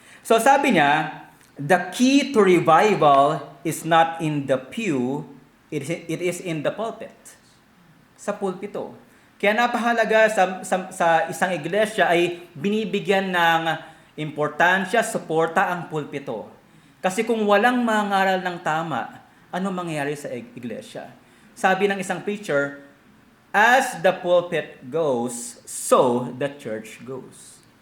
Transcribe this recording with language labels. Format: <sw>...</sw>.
<en>So</en> <tl>sabi niya,</tl> <en>the key to revival is not in the pew, it is in the pulpit.</en> <tl>Sa pulpito. Kaya napahalaga sa isang iglesia ay binibigyan ng importansya, suporta ang pulpito. Kasi kung walang mangaral ng tama, ano mangyayari sa iglesia? Sabi ng isang preacher,</tl> <en>as the pulpit goes, so the church goes.</en>